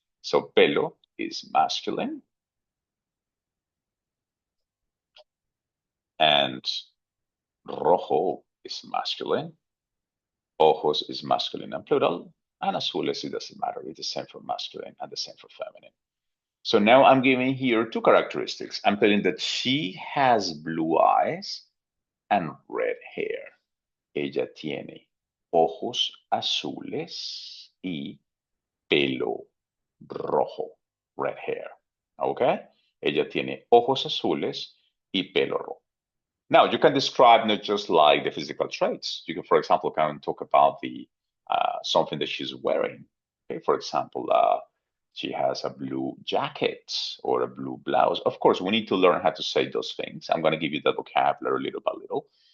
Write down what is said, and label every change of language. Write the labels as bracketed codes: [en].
[en] So pelo is masculine and rojo is masculine. Ojos is masculine and plural. And azules, it doesn't matter. It's the same for masculine and the same for feminine. So now I'm giving here two characteristics. I'm telling that she has blue eyes and red hair. [es] Ella tiene ojos azules y pelo rojo, [en] red hair. [es] Okay? Ella tiene ojos azules y pelo rojo. [en] Now, you can describe not just like the physical traits. You can, for example, kind of talk about the something that she's wearing. Okay, for example, she has a blue jacket or a blue blouse. Of course, we need to learn how to say those things. I'm going to give you the vocabulary little by little.